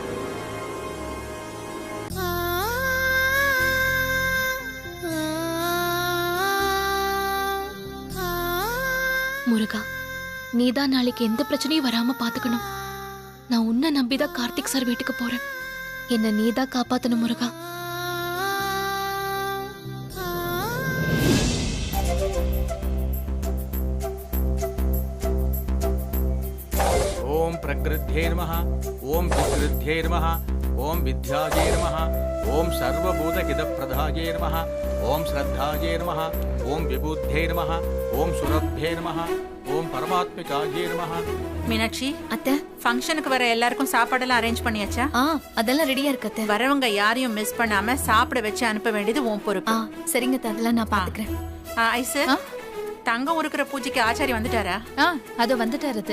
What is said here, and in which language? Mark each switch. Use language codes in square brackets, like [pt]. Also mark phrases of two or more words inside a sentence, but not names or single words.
[ta] முருகா, நீதான் நாளைக்கு எந்த பிரச்சனையும் வராம பாத்துக்கணும். நான் உன்னை நம்பிதான் கார்த்திக் சார் வீட்டுக்கு போறேன். என்ன நீதான் காப்பாத்தணும் முருகா. [sa] ओम प्रकृत्यै नमः, ओम विकृत्यै नमः, ओम विद्यायै नमः, ओम सर्वभूतहितप्रदायै नमः, ओम श्रद्धायै नमः, ओम विबुद्ध्यै नमः, ओम सुरभ्यै नमः, ओम परमात्मिकायै नमः. [ta] மீனாட்சி அத்தை, ஃபங்க்ஷனுக்கு வர எல்லாருக்கும் சாப்பாடெல்லாம் அரேஞ்ச் பண்ணியாச்சா? அதெல்லாம் ரெடியா இருக்கு அத்தை. வரவங்க யாரையும் மிஸ் பண்ணாம சாப்பிட வச்சு அனுப்ப வேண்டியது உன் பொறுப்பு. சரிங்க அத்தை, அதெல்லாம் நான் பாத்துக்கிறேன். ஐசு, தங்கம் உருக்குற பூஜைக்கு ஆச்சாரி வந்துட்டாரா? அதோ வந்துட்டாரு.